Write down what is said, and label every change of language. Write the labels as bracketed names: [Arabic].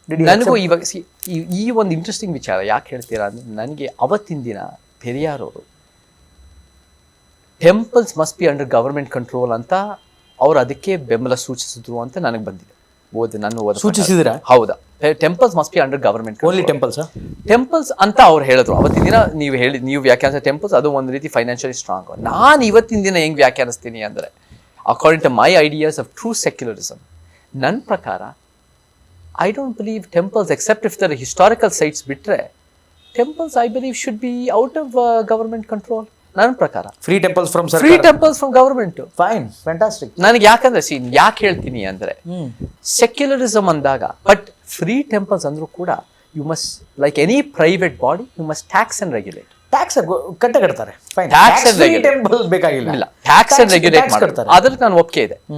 [Kannada] ನನಗೂ ಇವಾಗ ಈ ಒಂದು ಇಂಟ್ರೆಸ್ಟಿಂಗ್ ವಿಚಾರ ಯಾಕೆ ಹೇಳ್ತೀರಾ ಅಂದರೆ, ನನಗೆ ಅವತ್ತಿನ ದಿನ ಪೆರಿಯಾರ್ ಅವರು [English] temples must be under government control [Kannada] ಅಂತ ಅವ್ರು ಅದಕ್ಕೆ ಬೆಂಬಲ ಸೂಚಿಸಿದ್ರು ಅಂತ ನನಗೆ ಬಂದಿದೆ. ಸೂಚಿಸಿದ್ರ? ಹೌದಾ? [English] Temples must be under government. Only [Kannada] temples ಅಂತ ಅವ್ರು ಹೇಳಿದ್ರು ಅವತ್ತಿನ ದಿನ. ನೀವು ವ್ಯಾಖ್ಯಾನಿಸಿದ ಟೆಂಪಲ್ಸ್ ಅದು ಒಂದು ರೀತಿ [English] Financially strong. [Kannada] ನಾನು ಇವತ್ತಿನ ದಿನ ಹೆಂಗೆ ವ್ಯಾಖ್ಯಾನಿಸ್ತೀನಿ ಅಂದರೆ, [English] according to my ideas of true secularism, [Kannada] ನನ್ನ ಪ್ರಕಾರ [English] I don't believe temples, except if they're historical sites [Kannada] ಬಿಟ್ರೆ, [English] temples I believe should be out of government control. [Kannada] ನನ್ನ ಪ್ರಕಾರ [English] Free temples from government. Fine, fantastic. [Kannada] ನನಗೆ ಯಾಕಂದ್ರೆ ಯಾಕೆ ಹೇಳ್ತೀನಿ ಅಂದರೆ, ಸೆಕ್ಯುಲರಿಸಮ್ ಅಂದಾಗ, [English] but free temples [Kannada] ಅಂದ್ರೂ ಕೂಡ [English] You must, like any private body, you must tax and regulate. [Kannada] Tax ಕಟ್ಟೆ ಫೈನ್. [English] tax and [Kannada] ಟೆಂಪಲ್ ಬೇಕಾಗಿಲ್ಲ, ಇಲ್ಲ [English] tax and regulate [Kannada] ಮಾಡ್ತಾರೆ, ಅದ್ರಲ್ಲಿ ನಾನು ಒಪ್ಪಿಗೆ ಇದೆ.